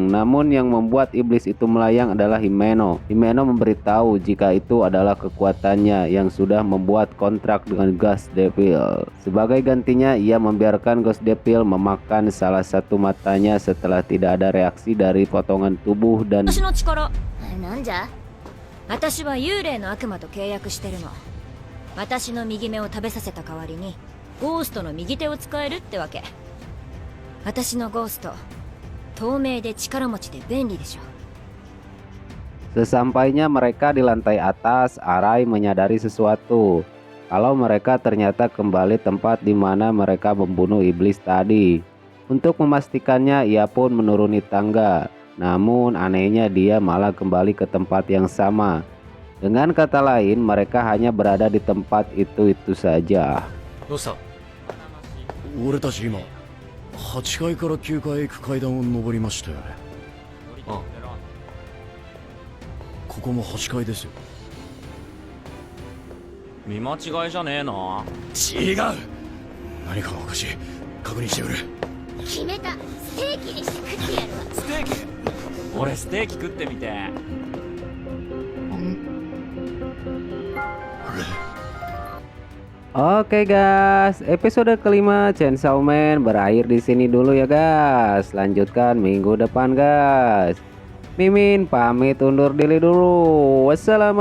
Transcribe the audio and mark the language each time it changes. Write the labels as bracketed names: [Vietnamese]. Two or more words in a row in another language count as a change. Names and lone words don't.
[Indonesian] Namun yang membuat iblis itu melayang adalah Himeno. Himeno memberitahu jika itu adalah kekuatannya yang sudah membuat kontrak dengan Ghost Devil. Sebagai gantinya, ia membiarkan Ghost Devil memakan salah satu matanya setelah tidak ada reaksi dari potongan tubuh dan [Japanese] 私の力、なんじゃ。私は幽霊の悪魔と契約してるの。私の右目を食べさせた代わりにゴーストの右手を使えるってわけ。私のゴースト、透明で力持ちで便利でしょ。 [Indonesian] Sesampainya mereka di lantai atas, Arai menyadari sesuatu. Kalau mereka ternyata kembali tempat di mana mereka membunuh iblis tadi. Untuk memastikannya, ia pun menuruni tangga. Namun anehnya dia malah kembali ke tempat yang sama. Dengan kata lain, mereka hanya berada di tempat itu saja. [Japanese] どうした。俺たち今8階から9階へ行く階段を上りましたよね。あ、ここも8階ですよ。見間違いじゃねえな。違う。何かがおかしい。確認してくれ。決めた。ステーキにして食ってやるわ。ステーキ。俺ステーキ食ってみて。 [Indonesian] Oke guys, episode kelima Chainsaw Man berakhir di sini dulu ya guys. Lanjutkan minggu depan guys. Mimin pamit undur diri dulu.